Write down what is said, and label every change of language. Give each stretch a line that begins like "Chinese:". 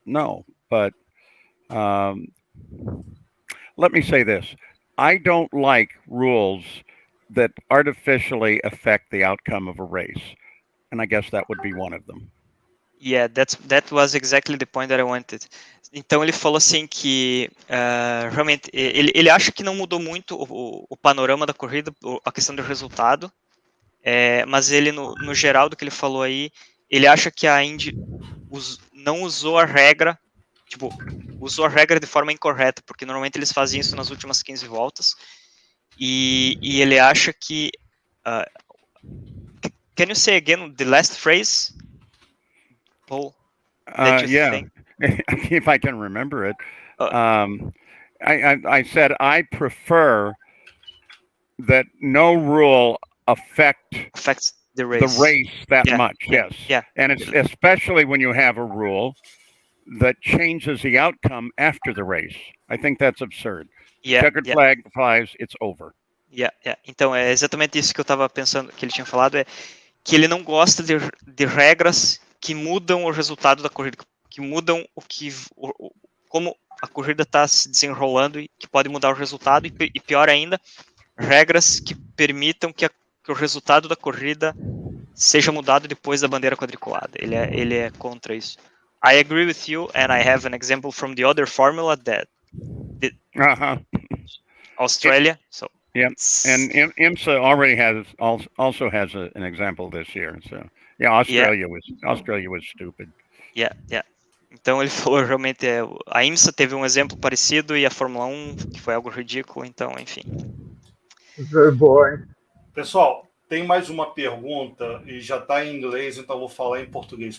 English: No, but let me say this. I don't like rules that artificially affect the outcome of a race. And I guess that would be one of them. Yeah, that was exactly the point that I wanted.
Portuguese: Então ele falou assim que realmente ele acha que não mudou muito o panorama da corrida, a questão do resultado, mas ele no geral do que ele falou aí, ele acha que a Indy não usou a regra, usou a regra de forma incorreta, porque normalmente eles fazem isso nas últimas 15 voltas, e ele acha que
English: can you say again the last phrase, Paul? Yeah, if I can remember it. I said I prefer that no rule affects the race that much. Yes. Yeah. And it's especially when you have a rule that changes the outcome after the race. I think that's absurd. Checkered flag flies, it's over.
Portuguese: Então é exatamente isso que eu estava pensando, que ele tinha falado, que ele não gosta de regras que mudam o resultado da corrida, que mudam como a corrida está se desenrolando e que pode mudar o resultado, e pior ainda, regras que permitam que o resultado da corrida seja mudado depois da bandeira quadriculada. Ele é contra isso.
English: I agree with you, and I have an example from the other formula that Australia. So yeah, and IMSA already also has an example this year. So yeah, Australia was stupid. Yeah.
Portuguese: Então ele falou realmente a IMSA teve um exemplo parecido e a Fórmula 1 que foi algo ridículo. Então, enfim.
English: Very boring.
Portuguese: Pessoal, tem mais uma pergunta e já está em inglês, então vou falar em português.